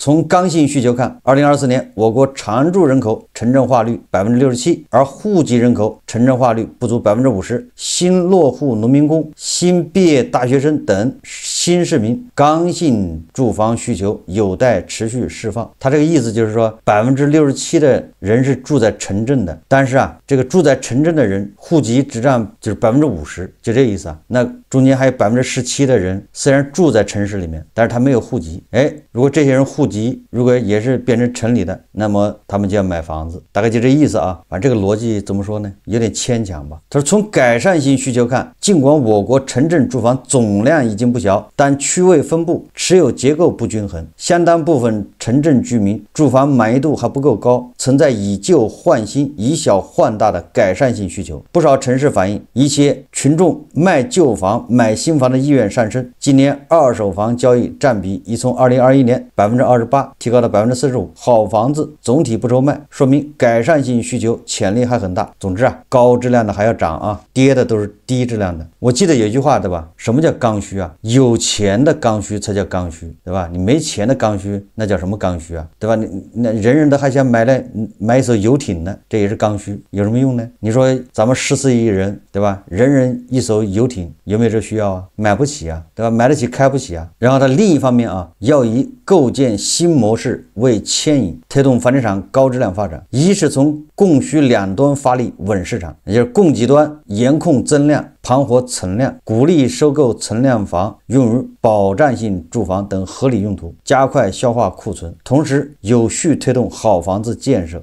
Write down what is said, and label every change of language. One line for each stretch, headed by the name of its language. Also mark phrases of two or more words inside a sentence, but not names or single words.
Chinese: 從剛性需求看，2024年我國常住人口城鎮化率67%，而戶籍人口城鎮化率不足50%，新落戶農民工、新畢業大學生等新市民剛性住房需求有待持續釋放。他這個意思就是說，67%的人是住在城鎮的，但是啊，這個住在城鎮的人戶籍只佔就是50%，就這意思啊。那中間還有17%的人雖然住在城市裡面，但是他沒有戶籍。如果這些人戶籍如果也是變成城裡的，那麼他們就要買房子，大概就這意思啊。反正這個邏輯怎麼說呢？有點牽強吧。他說從改善性需求看，儘管我國城鎮住房總量已經不小， 但區位分布、持有結構不均衡，相當部分城鎮居民住房滿意度還不夠高，存在以舊換新、以小換大的改善性需求。不少城市反映，一些群众賣舊房、買新房的意願上升。今年二手房交易占比已從2021年28%提高到45%，好房子总體不愁賣，說明改善性需求潛力還很大。總之啊，高質量的還要漲啊，跌的都是低質量的。我記得有一句話，对吧？什麼叫剛需啊？有錢的刚需才叫剛需，对吧？你沒錢的剛需，那叫什麼剛需啊？對吧？那人人都還想買一艘遊艇呢，這也是剛需，有什麼用呢？你說咱們14億人，對吧？人人一艘遊艇，有沒有這需要啊？買不起啊，对吧？買得起開不起啊。然後它另一方面啊，要以構建新模式為牽引，推動房地產高質量發展。一是從供需兩端發力穩市場，也就是供给端嚴控增量，盤活存量，鼓勵收購存量房用於保障性住房等合理用途，加快消化庫存，同時有序推动好房子建設。